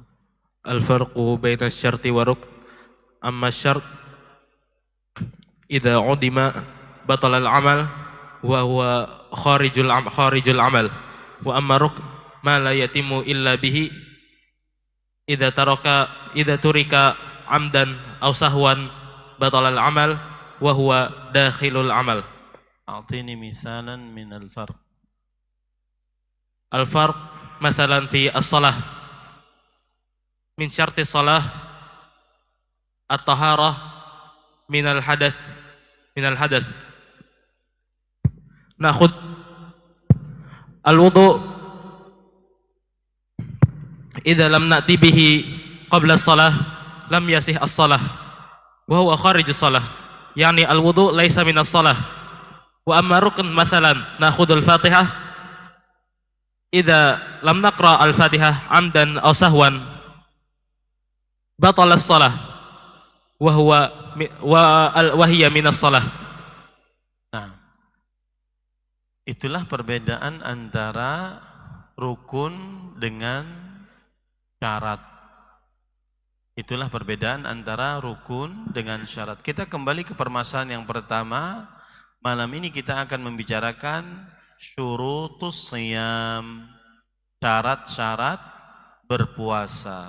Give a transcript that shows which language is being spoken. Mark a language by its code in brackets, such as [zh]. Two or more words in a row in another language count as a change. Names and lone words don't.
[ar] الفرق بين الشرط والركن. أما الشرط إذا عدم بطل العمل وهو خارج العمل. وأما الركن ما لا يتم إلا به إذا ترك عمدا أو سهوا بطل العمل وهو داخل العمل. أعطني مثالا من الفرق. الفرق مثلا في الصلاة من شرط الصلاة الطهارة من الحدث نأخذ الوضوء إذا لم نأت به قبل الصلاة لم يصح الصلاة وهو خارج الصلاة يعني الوضوء ليس من الصلاة. وأما الركن مثلا نأخذ الفاتحة إذا لم نقرأ الفاتحة عمدا أو سهوا بطل الصلاة وهي من الصلاة. [id] Nah, itulah perbedaan antara rukun dengan syarat. Itulah perbedaan antara rukun dengan syarat. Kita kembali ke permasalahan yang pertama. Malam ini kita akan membicarakan [ar] شروط الصيام, [id] syarat-syarat berpuasa.